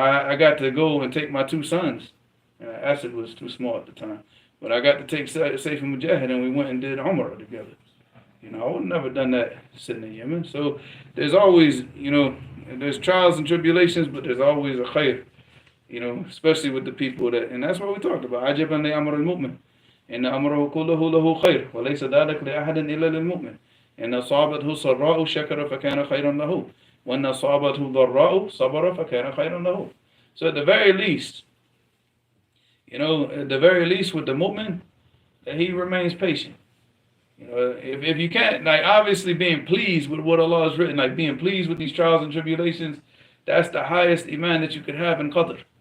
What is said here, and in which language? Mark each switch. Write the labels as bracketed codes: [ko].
[en] I got to go and take my 2 sons. Acid was too small at the time, but I got to take Saif and Mujahid, and we went and did Umrah together. You know, I would have never done that sitting in Yemen. So there's always, you know, there's trials and tribulations, but there's always a khair. You know, especially with the people that, and that's what we talked about. [ar] عجبا لأمر المؤمن إن أمره كله له خير وليس ذلك لأحد إلا للمؤمن إن أصابته سراء شكر فكان خيرا له وإن أصابته ضراء صبر فكان خيرا له. [en] So at the very least, you know, at the very least with the mu'min, that he remains patient. You know, if you can't, like obviously being pleased with what Allah has written, like being pleased with these trials and tribulations, that's the highest iman that you could have in qadr.